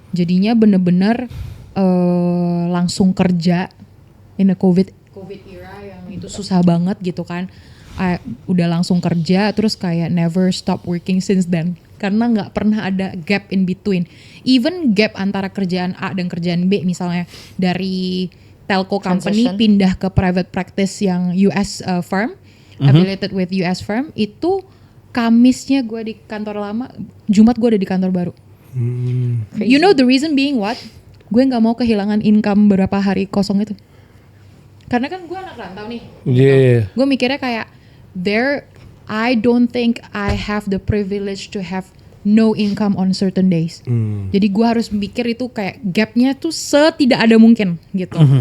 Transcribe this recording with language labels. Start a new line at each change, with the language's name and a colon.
Indonesian: Jadinya bener-bener langsung kerja
English: in a COVID era
Indonesian: yang itu susah banget gitu kan. Udah langsung kerja terus kayak
English: never stop working since then.
Indonesian: Karena nggak pernah ada gap
English: in between.
Indonesian: Even gap antara kerjaan A dan kerjaan B, misalnya dari telco company
English: Transition.
Indonesian: pindah ke private practice yang US firm,
English: affiliated with US firm,
Indonesian: itu Kamisnya gue di kantor lama, Jumat gue ada di kantor baru.
English: You know the reason being what?
Indonesian: Gue nggak mau kehilangan income berapa hari kosong itu. Karena kan gue anak rantau nih.
English: Yeah.
Indonesian: Gue mikirnya kayak
English: I don't think I have the privilege to have no income on certain days.
Indonesian: Jadi gue harus mikir itu kayak gapnya tuh setidak ada mungkin gitu.